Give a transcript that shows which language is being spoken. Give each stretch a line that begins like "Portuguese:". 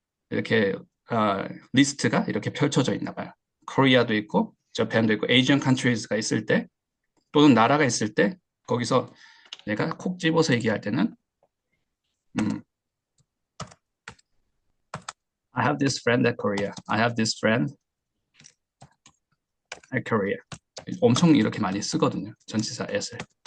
Korean: 이렇게 리스트가 이렇게 펼쳐져 있나 봐요. 코리아도 있고, 저팬도 있고,
English: Asian countries
Korean: 가 있을 때, 또는 나라가 있을 때, 거기서 내가 콕 집어서 얘기할 때는,
English: I have this friend at Korea. I have this friend at Korea.
Korean: 엄청 이렇게 많이 쓰거든요. 전치사 at을.